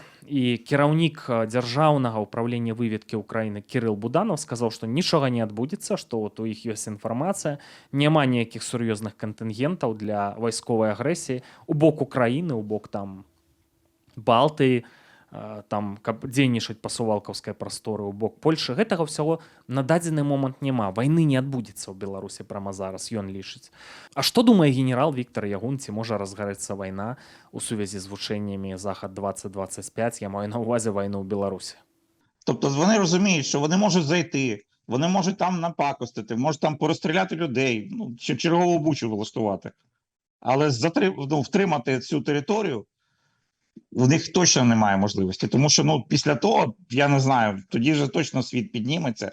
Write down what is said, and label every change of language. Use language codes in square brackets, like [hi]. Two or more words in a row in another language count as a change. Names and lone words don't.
[be] І кіраўнік дзяржаўнага ўправлення выведкі ўкраіны Кірыл Буданов сказаў, што нічога не адбудзецца, што у іх ёсць інфармацыя, няма ніякіх сур'ёзных кантынгентаў для вайсковай агрэсіі у бок Украіны, у бок там Балтыі, там каб дзейнічаць па сувалкаўскай прасторы ў бок Польшы, гэтага ўсяго на дадзены момант няма. Вайны не адбудзецца ў Беларусі прама зараз, ён лічыць. А што думае генерал Віктор Ягун, ці можа разгарэцца вайна у сувязі з вучэннямі Захад 2025, я маю на ўвазе вайну ў Беларусі? [uk] Тобто вони розуміють, що вони можуть зайти, вони можуть там напакостити, можуть там порозстріляти людей, ну, чи чергову бучу влаштувати. Але втримати цю територію в них точно немає можливості. Тому що ну, після того, я не знаю, тоді вже точно світ підніметься.